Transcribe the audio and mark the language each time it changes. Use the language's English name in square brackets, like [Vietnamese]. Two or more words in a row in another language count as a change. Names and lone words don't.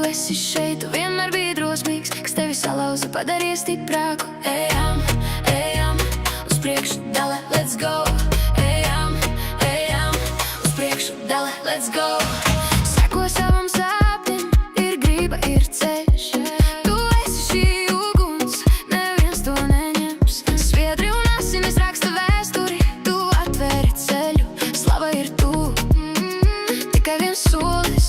[Latvian] esi šeit, tu vienmēr biji drosmīgs, kas tevi salauza, padarīja stiprāku. Ejam, ejam, uz priekšu, [English] dale, let's go. [Latvian] Ejam, ejam, uz priekšu, [English] dale, let's go. [Latvian] Seko savam sapnim, ir grība, ir ceļš. Tu esi šī uguns, neviens to neņems. Sviedri un asinis raksta vēsturi, tu atvēri ceļu. Slava ir tu, tikai viens solis.